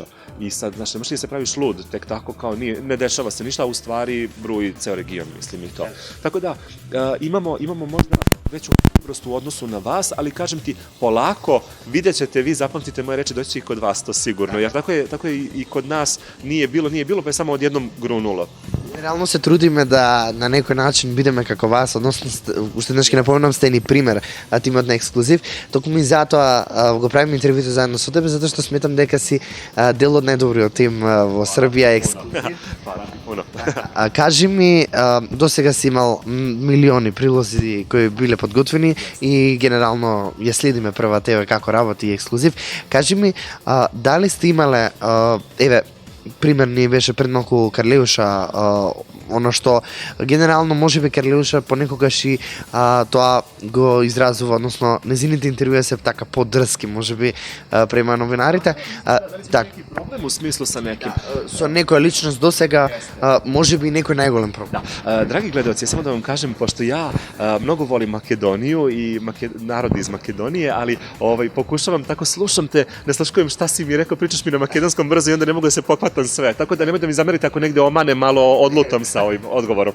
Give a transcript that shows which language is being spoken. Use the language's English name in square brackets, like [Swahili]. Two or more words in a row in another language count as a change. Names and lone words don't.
[Serbian] I sad, znači, ne možeš da se praviš lud, tek tako kao ne dešava se ništa, a u stvari bruji ceo region, mislim i to. Tako da, imamo možda veću prosto u odnosu na vas, ali kažem ti, polako, vidjet ćete, vi zapamtite moje reči, doći će i kod vas, to sigurno, jer tako je i kod nas nije bilo, pa je samo odjednom grunulo. [Macedonian] Реално се трудиме да на некој начин бидеме како вас, односно уште еднаш ќе напоменам сте ни пример, тимот на ексклузив. Токму и затоа го правиме интервјуто заедно со тебе затоа што сметам дека си дел од најдобриот тим во Србија ексклузив. Кажи ми, досега си имал милиони прилози кои биле подготвени и генерално ја следиме прва тебе како работи ексклузив. Кажи ми, дали сте имале, еве, пример ни беше пред малку Карлеуша, оно што генерално можеби Карлеуша понекогаш и тоа го изразува, односно незините интервјуи се така подрски, можеби према новинарите. Така. [Serbian] Neki problem u smislu sa nekim? [Macedonian] Со некоја личност до сега, можеби некој најголем проблем. [Serbian] Da. Dragi gledalci, ja samo da vam kažem, pošto ja mnogo volim Makedoniju i narod iz Makedonije, ali pokušavam, tako slušam te, ne slaškujem šta si mi rekao, pričaš mi na makedonskom brzo i onda ne mogu da se pohvatam sve. Tako da nemoj da mi zamerite ako negde omane, malo odlutam sa ovim odgovorom.